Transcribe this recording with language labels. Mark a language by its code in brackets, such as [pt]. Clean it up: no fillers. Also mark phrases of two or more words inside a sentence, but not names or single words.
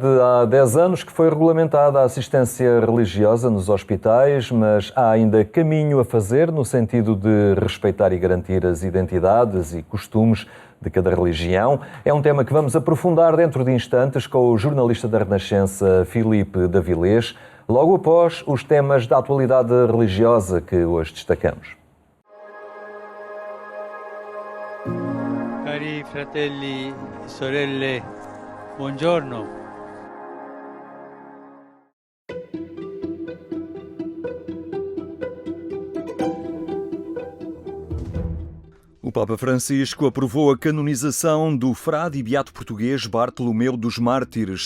[pt] Há 10 anos que foi regulamentada a assistência religiosa nos hospitais, mas há ainda caminho a fazer no sentido de respeitar e garantir as identidades e costumes de cada religião. É um tema que vamos aprofundar dentro de instantes com o jornalista da Renascença, Filipe Davilés, logo após os temas da atualidade religiosa que hoje destacamos. [it] Cari fratelli e sorelle, buongiorno. [pt] O Papa Francisco aprovou a canonização do frade e beato português Bartolomeu dos Mártires.